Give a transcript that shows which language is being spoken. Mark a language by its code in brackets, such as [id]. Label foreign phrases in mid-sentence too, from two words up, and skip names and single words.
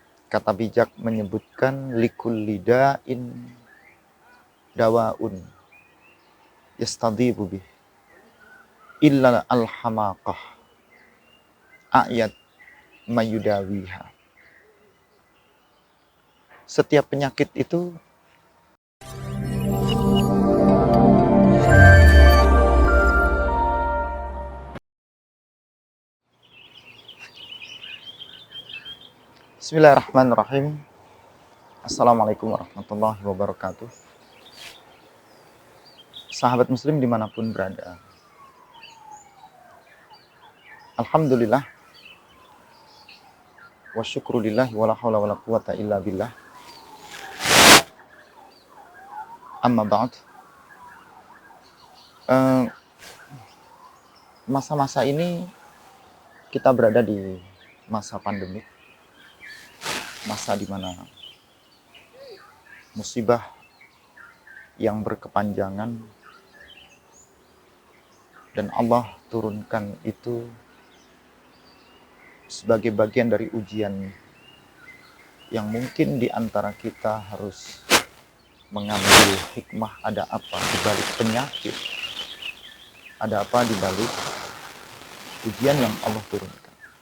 [id] Kata bijak menyebutkan [ar] لكلِّ داءٍ دواءٌ يُستطبُّ به إلا الحماقةَ أعيت من يداويها. [id] Setiap penyakit itu Bismillahirrahmanirrahim. [ar] السلام عليكم ورحمة الله وبركاته. [id] Sahabat muslim dimanapun berada, [ar] الحمد لله و شكر لله و لا حول و لا قوة إلا بالله. أما بعد. [id] Masa-masa ini kita berada di masa pandemi, masa di mana musibah yang berkepanjangan dan Allah turunkan itu sebagai bagian dari ujian yang mungkin di antara kita harus mengambil hikmah, ada apa di balik penyakit, ada apa di balik ujian yang Allah turunkan.